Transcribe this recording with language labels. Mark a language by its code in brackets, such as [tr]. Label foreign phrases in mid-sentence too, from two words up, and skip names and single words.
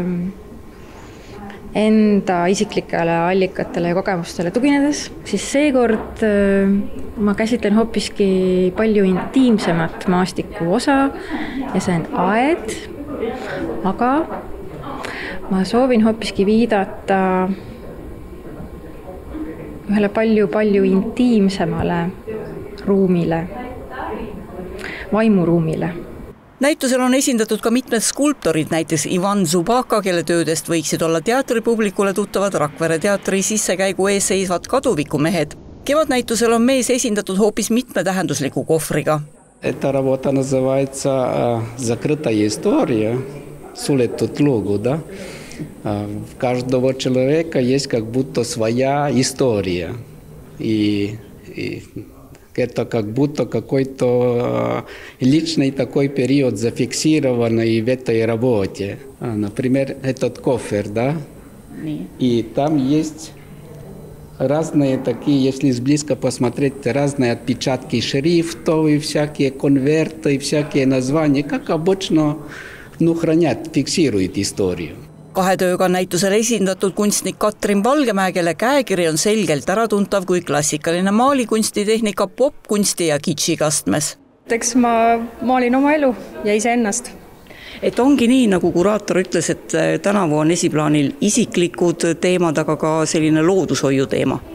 [et] enda isiklikele allikatele ja kogemustele tuginedes, siis seekord ma käsitlen hoopiski palju intiimsemat maastiku osa ja see on aed, aga ma soovin hoopiski viidata ühele palju intiimsemale ruumile, vaimuruumile. Näitusel on esindatud ka mitmed skulptorid, näiteks Ivan Zubaka, kelle töödest võiksid olla teatripublikule tuttavad Rakvere teatri sissekäigu ees seisvad kaduvikumehed. Kevadnäitusel on mees esindatud hoopis mitmetähendusliku kohvriga. [ru] Эта работа называется «Закрытая история», «Сулетут лугу», да? У каждого человека есть как будто своя история. И это как будто какой-то личный такой период зафиксированный в этой работе. Например, этот кофер, да? И там есть разные такие, если близко посмотреть, разные отпечатки шрифтов и всякие конверты, и всякие названия, как обычно хранят, фиксируют историю. [et] Kahe tööga on näitusel esindatud kunstnik Katrin Valgemäe, kelle käekiri on selgelt äratuntav kui klassikaline maalikunstitehnika popkunsti ja kitschikastmes. Eks ma maalin oma elu ja iseennast. Et ongi nii, nagu kuraator ütles, et tänavu on esiplaanil isiklikud teemad, aga ka selline loodushoiu teema.